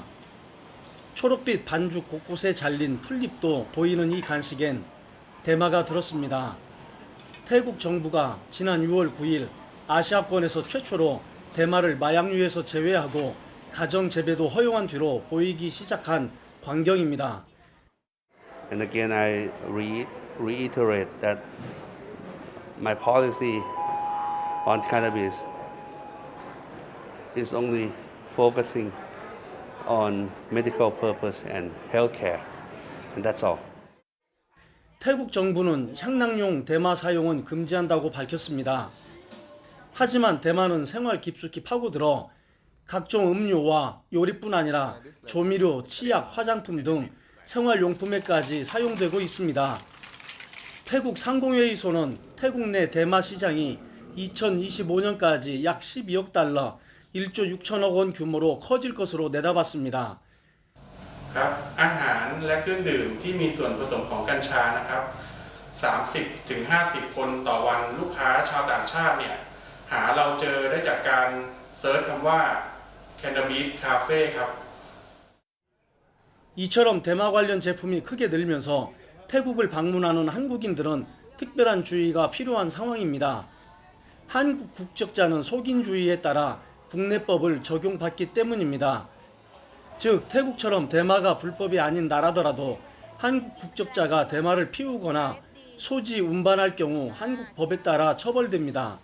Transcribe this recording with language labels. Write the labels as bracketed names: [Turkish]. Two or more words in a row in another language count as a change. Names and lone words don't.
[Korean] 초록빛 반죽 곳곳에 잘린 풀잎도 보이는 이 간식엔 대마가 들었습니다. 태국 정부가 지난 6월 9일 아시아권에서 최초로 대마를 마약류에서 제외하고 가정 재배도 허용한 뒤로 보이기 시작한 광경입니다. [English] And again, I reiterate that my policy on cannabis is only focusing on medical purpose and healthcare, and that's all. [Korean] 태국 정부는 향락용 대마 사용은 금지한다고 밝혔습니다. 하지만 대마는 생활 깊숙이 파고들어 각종 음료와 요리뿐 아니라 조미료, 치약, 화장품 등 생활용품에까지 사용되고 있습니다. 태국 상공회의소는 태국 내 대마 시장이 2025년까지 약 12억 달러, 1조 6천억 원 규모로 커질 것으로 내다봤습니다. [Thai] ครับอาหารและเครื่องดื่มที่มีส่วนผสมของกัญชานะครับ30 ถึง 50 คนต่อวันลูกค้าชาวต่างชาติเนี่ยหาเราเจอได้จากการเซิร์ชคำว่า [English] Cannabis Cafe [Thai] ครับ [Korean] 이처럼 대마 관련 제품이 크게 늘면서 태국을 방문하는 한국인들은 특별한 주의가 필요한 상황입니다. 한국 국적자는 속인주의에 따라 국내법을 적용받기 때문입니다. 즉 태국처럼 대마가 불법이 아닌 나라더라도 한국 국적자가 대마를 피우거나 소지 운반할 경우 한국 법에 따라 처벌됩니다.